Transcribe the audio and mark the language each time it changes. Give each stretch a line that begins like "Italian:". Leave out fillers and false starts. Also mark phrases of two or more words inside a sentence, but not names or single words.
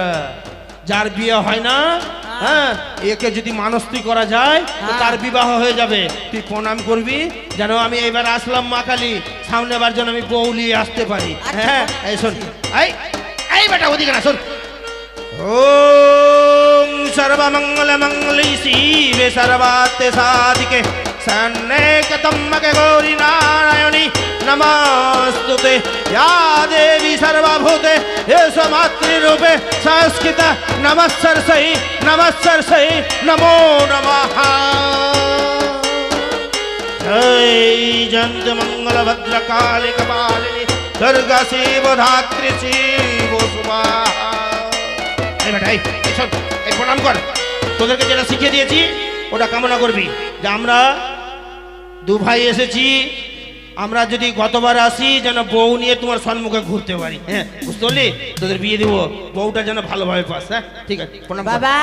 Bangla: যার বিয়ে হয় না, হ্যাঁ, একে যদি মানস্তি করা যায় তো তার বিবাহ হয়ে যাবে। তুই প্রণাম করবি যেন আমি এবার আসলাম মা কালী, সামনেবার যেন আমি বউলিয়ে আসতে পারি। হ্যাঁ, এই শোন, এই এই বেটা ওদিকে না, শোন।
Sanskrit: ওম সর্বমঙ্গল মঙ্গলে শিবে সর্বার্থ সাধিকে शरण्येकतम्बके गौरी नारायणी नमस्तुते या देवी सर्वभूते येषु मातृरूपे संस्कृत नमः नमो नमः। जय जयंत मंगल भद्रकाली कपालिनी दुर्गा शिव धात्री शिव सुमा।
Bangla: প্রণাম কর। তোদেরকে যেটা শিখিয়ে দিয়েছি ওটা কামনা করবি যে আমরা দু ভাই এসেছি, আমরা যদি গতবার আসি যেন বউ নিয়ে তোমার সম্মুখে ঘুরতে পারি। হ্যাঁ বুঝতে পারলি? তোদের বিয়ে দিব, বউটা যেন ভালোভাবে পাস। হ্যাঁ ঠিক আছে, প্রণাম কর। বাবা